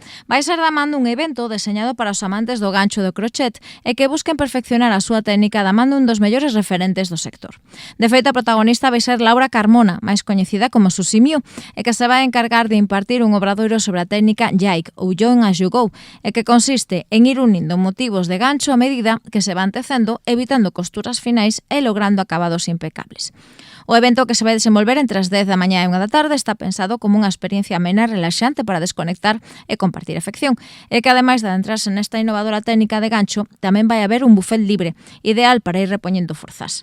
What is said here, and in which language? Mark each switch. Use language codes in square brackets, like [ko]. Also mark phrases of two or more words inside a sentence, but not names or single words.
[gl] Vai ser da man dun evento deseñado para os amantes do gancho do crochet e que busquen perfeccionar a súa técnica da man dun dos mellores referentes do sector. De feito, a protagonista vai ser Laura Carmona, máis coñecida como Susi Miu, e que se vai encargar de impartir un obradoiro sobre a técnica Yike ou [en] Join as you go, [gl] e que consiste en ir unindo motivos de gancho a medida que se van tecendo, evitando costuras finais e logrando acabados impecables. O evento, que se vai desenvolver entre as 10 da mañá e 1 da tarde, está pensado como unha experiencia amena e relaxante para desconectar e compartir afección, e que ademais de adentrarse nesta innovadora técnica de gancho, tamén vai haber un buffet libre, ideal para ir repoñendo forzas.